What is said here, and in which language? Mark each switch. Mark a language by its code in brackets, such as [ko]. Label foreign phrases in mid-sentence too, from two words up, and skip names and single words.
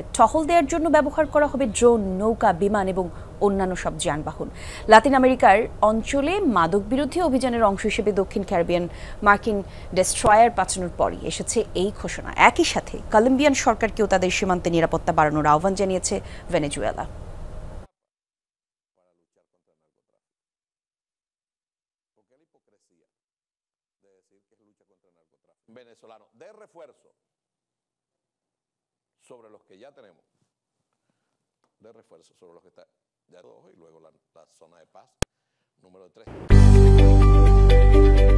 [bn] টহল দেওয়ার জন্য ব্যবহার করা হবে ড্রোন, নৌকা, বিমান এবং অন্যান্য সব যানবাহন। লাতিন আমেরিকার অঞ্চলে মাদক বিরোধী অভিযানের অংশ হিসেবে দক্ষিণ ক্যারিবিয়ান মার্কিন ডেস্ট্রয়ার পাঠানোর পরই এসেছে এই ঘোষণা। একই সাথে কলম্বিয়ান সরকারকেও তাদের সীমান্তে নিরাপত্তা বাড়ানোর আহ্বান জানিয়েছে ভেনেজুয়েলা। [es] venezolano de refuerzo sobre los que ya tenemos, de refuerzo sobre los que está ya dos, y luego la zona de paz número 3.